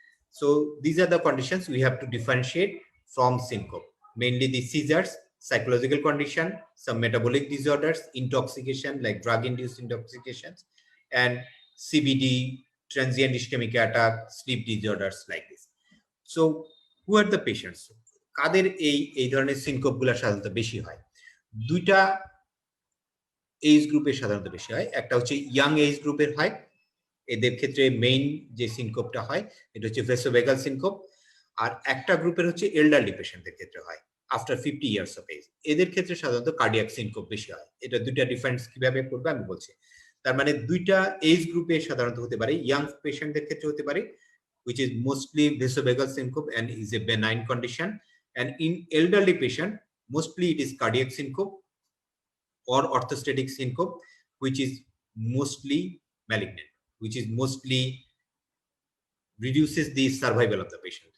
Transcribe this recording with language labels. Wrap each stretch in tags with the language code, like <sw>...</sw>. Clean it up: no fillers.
<en>So these are the conditions we have to differentiate from syncope, mainly the seizures, psychological condition, some metabolic disorders, intoxication like drug-induced intoxications, and CBD, transient ischemic attack, sleep disorders like this. So who are the patients?</en> <bn>কাদের এই ধরনের syncope গুলো সাধারণত বেশি হয়? দুইটা age গ্রুপের সাধারণত বেশি হয়। একটা হচ্ছে ইয়াং এজ গ্রুপের হয়, এদের ক্ষেত্রে মেইন যে সিনকোপটা হয় এটা হচ্ছে ভেসোভেগাল সিনকোপ, আর একটা গ্রুপের হচ্ছে এল্ডারলি পেশেন্টদের ক্ষেত্রে হয়</bn> <en>After 50 years of age.</en> <bn>এদের ক্ষেত্রে সাধারণত কার্ডিয়াক সিনকোপ বেশি হয়। এটা দুইটা ডিফারেন্স কিভাবে করবে আমি বলছি। তার মানে দুইটা এজ গ্রুপে সাধারণত হতে পারে,</bn> <en>Young পেশেন্টদের ক্ষেত্রে হতে পারে, which is mostly vasovagal syncope and is a benign condition, and in elderly patient mostly it is cardiac syncope or orthostatic syncope, which is mostly malignant, which is mostly reduces the survival of the patient.</en>